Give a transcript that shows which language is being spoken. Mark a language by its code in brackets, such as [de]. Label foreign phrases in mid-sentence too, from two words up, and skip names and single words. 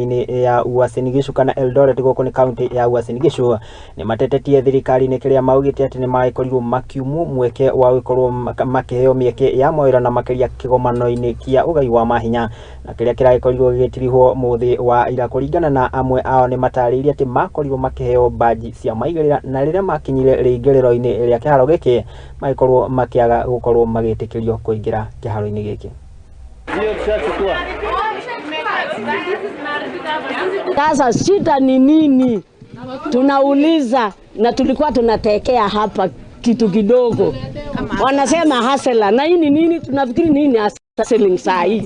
[ki] kaunti-ini ya Uasingishu kana Eldoret goko ni kaunti ya Uasingishu ni matetetie thirikali ni kiria maugiite ati ni maikorirwo makiumu mweke wa gukorwo makiheo mieke ya mawira na makiria kigomanoini kia ugai wa mahinya na kiria kiraikorirwo gigitirirwo muthi wa ira kuringana na amwe ao ni matariirie ati makorirwo makiheo baji cia maigirira na riria makinyire ringiriro-ini ria kiharo giki maikorwo makiaga gukorwo magitikirio kuingira kiharo-ini giki. [sw] Sasa shida ni nini? Tunauliza na tulikuwa tunatekea hapa kitu kidogo. Wanasema hasela na hii ni nini? Tunafikiri nini hustling saa hii?